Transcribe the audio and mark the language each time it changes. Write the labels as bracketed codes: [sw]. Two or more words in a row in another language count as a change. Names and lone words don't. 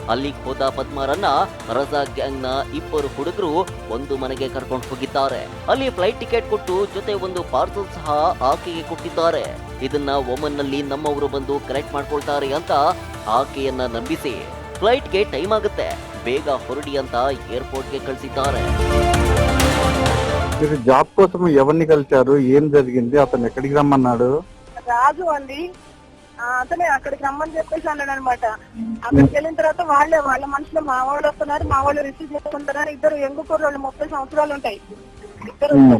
[kn] ಅಲ್ಲಿಗೆ ಹೋದ ಪದ್ಮಾರನ್ನ ರಜಾಕ್ ಗ್ಯಾಂಗ್ನ ಇಬ್ಬರು ಹುಡುಗರು ಒಂದು ಮನೆಗೆ ಕರ್ಕೊಂಡು ಹೋಗಿದ್ದಾರೆ. ಅಲ್ಲಿ ಫ್ಲೈಟ್ ಟಿಕೆಟ್ ಕೊಟ್ಟು ಜೊತೆ ಒಂದು ಪಾರ್ಸಲ್ ಸಹ ಆಕೆಗೆ ಕೊಟ್ಟಿದ್ದಾರೆ. ಇದನ್ನ ಒಮನ್ ನಲ್ಲಿ ನಮ್ಮವರು ಬಂದು ಕಲೆಕ್ಟ್ ಮಾಡ್ಕೊಳ್ತಾರೆ ಅಂತ ಆಕೆಯನ್ನ ನಂಬಿಸಿ ಫ್ಲೈಟ್ಗೆ ಟೈಮ್ ಆಗುತ್ತೆ, ಬೇಗ ಹೊರಡಿ ಅಂತ ಏರ್ಪೋರ್ಟ್ಗೆ కలిసిದ್ದಾರೆ. [te] మీరు జాబ్ కోసం ఎవరిని కలిశారు, ఏం జరిగింది, అతను ఎక్కడికి రమ్మన్నాడు? రాజు అండి, అతనే అక్కడికి రమ్మని చెప్పేసి అన్నాడు అనమాట. అక్కడికి వెళ్ళిన తర్వాత వాళ్ళ మనుషులు మా వాళ్ళు వస్తున్నారు, మా వాళ్ళు రిసీవ్ చేసుకుంటున్నారు. ఇద్దరు యంగు కుర్రోళ్ళు 30 సంవత్సరాలు ఉంటాయి, ఇద్దరు వచ్చారు.